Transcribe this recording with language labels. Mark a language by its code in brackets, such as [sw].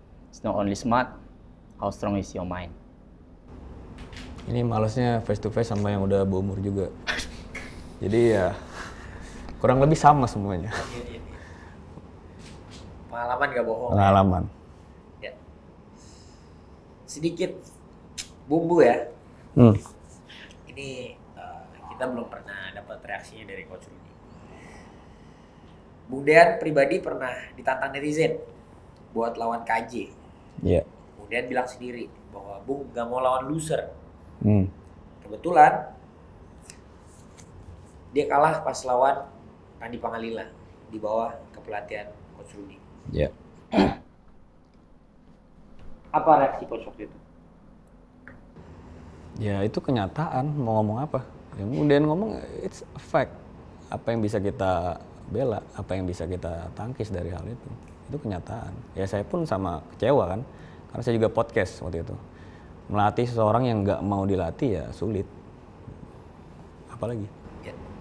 [en] It's not only smart, how strong is your mind. [id] Ini malesnya [en] face to face [id] sama yang udah berumur juga. Jadi ya kurang lebih sama semuanya. Pengalaman gak bohong. Pengalaman. Ya. Sedikit bumbu ya. Ini kita belum pernah dapat reaksinya dari Coach Rudy. Bung Dean pribadi pernah ditantang netizen buat lawan KJ. Iya. Bung Dean bilang sendiri bahwa Bung gak mau lawan loser. Kebetulan dia kalah pas lawan Randi Pangalila di bawah kepelatihan Coach Rudy. Iya. Apa reaksi Coach waktu itu? Ya itu kenyataan, mau ngomong apa? Ya kemudian ngomong [en] it's a fact. [id] Apa yang bisa kita bela, apa yang bisa kita tangkis dari hal itu. Itu kenyataan. Ya saya pun sama kecewa kan, karena saya juga podcast waktu itu. Melatih seseorang yang nggak mau dilatih ya sulit. Apalagi. Ya.